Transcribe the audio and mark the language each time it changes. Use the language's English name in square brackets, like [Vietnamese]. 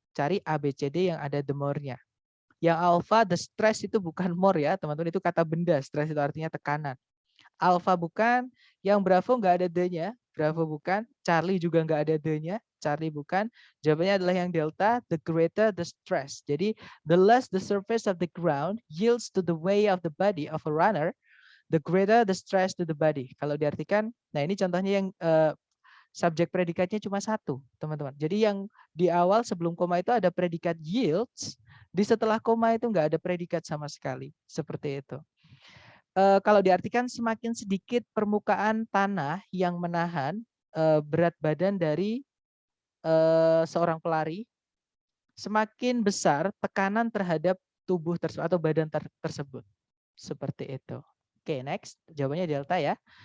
[Indonesian] Cari ABCD yang ada the more-nya. Yang alpha, the stress itu bukan more ya, teman-teman. Itu kata benda, stress itu artinya tekanan. Alpha bukan, yang Bravo nggak ada the-nya, Bravo bukan, Charlie juga nggak ada the-nya, Charlie bukan. Jawabannya adalah yang delta, [English] the greater the stress. [Indonesian] Jadi, [English] the less the surface of the ground yields to the way of the body of a runner, the greater the stress to the body. [Indonesian] Kalau diartikan, nah ini contohnya yang subjek predikatnya cuma satu, teman-teman. Jadi yang di awal sebelum koma itu ada predikat yields, di setelah koma itu nggak ada predikat sama sekali. Seperti itu. Kalau diartikan semakin sedikit permukaan tanah yang menahan berat badan dari seorang pelari, semakin besar tekanan terhadap tubuh tersebut atau badan tersebut. Seperti itu. Oke, next. Jawabannya delta ya.